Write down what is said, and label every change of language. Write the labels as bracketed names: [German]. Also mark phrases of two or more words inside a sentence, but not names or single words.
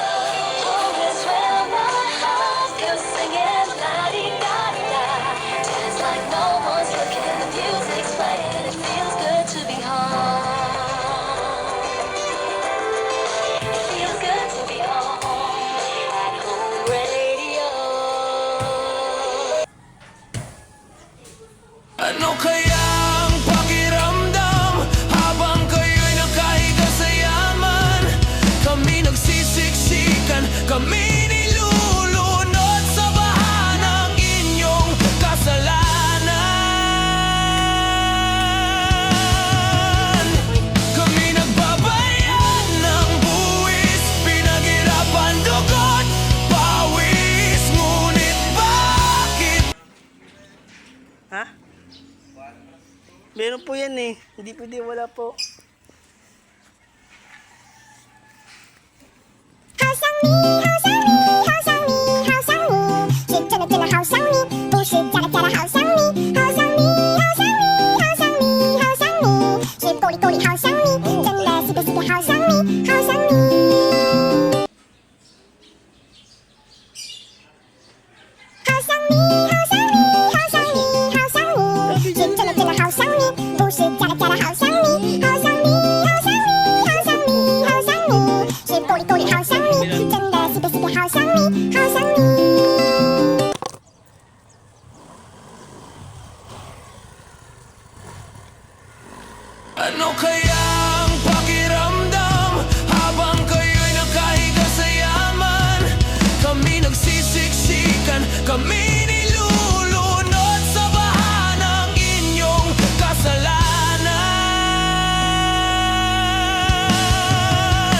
[English] Home is where my heart goes singing la-di-da-di-da. Dance like no one's looking, the music's playing. It feels good to be home. It feels good to be home at home radio. [Filipino] Ano kaya ang pakiramdam habang kayo'y nakahiga sa yaman? Kami nagsisiksikan, kami nilulunod sa baha ng inyong kasalanan. Kami nagbabayad ng buwis, pinaghirapan dugot, pawis, ngunit bakit? Ha? Meron po yan eh. Hindi pwede wala po. [Chinese] 好想你，好想你，好想你，好想你，是真的真的好想你，不是假的假的好想你，好想你，好想你，好想你，好想你，是够力够力好想你，真的是个是个好想你，好想你。好想你，好想你，好想你，好想你，是真的真的好想你，不是假的假的好想你，好想你，好想你，好想你，好想你，是够力够力好想你，真的是个是个好想你，好想你。 [Filipino] Ano kaya ang pakiramdam habang kayo'y nakahiga sa yaman? Kami nagsisiksikan, kami nilulunod sa baha ng inyong kasalanan.